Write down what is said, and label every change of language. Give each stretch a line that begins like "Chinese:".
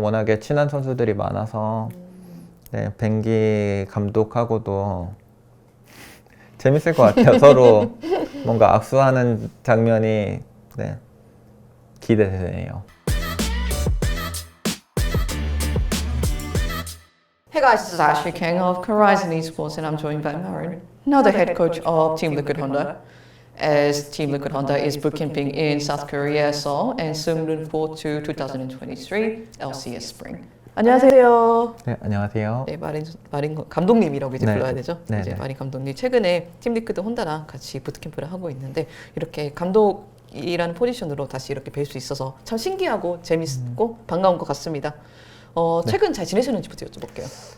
Korean: 워낙에 친한 선수들이 많아서 네, 뱅기 감독하고도 재밌을 것 같아요. 서로 뭔가 악수하는 장면이 네, 기대되네요.
English: Hey guys, this is Ashley King of Horizon Esports and I'm joined by Marin, now the head coach of Team Liquid Honda. As Team Liquid Honda is bootcamping in South Korea, Seoul, and soon looking forward to 2023 LCS Spring.
Korean: 안녕하세요. 네, 안녕하세요. 네, 마린 감독님이라고 이제 네. 불러야 되죠. 네, 이제 네. 마린 감독님 최근에 팀 리퀴드 혼다랑 같이 부트캠프를 하고 있는데 이렇게 감독이라는 포지션으로 다시 이렇게 뵐 수 있어서 참 신기하고 재밌고 반가운 것 같습니다. 최근 잘 지내셨는지부터 여쭤볼게요.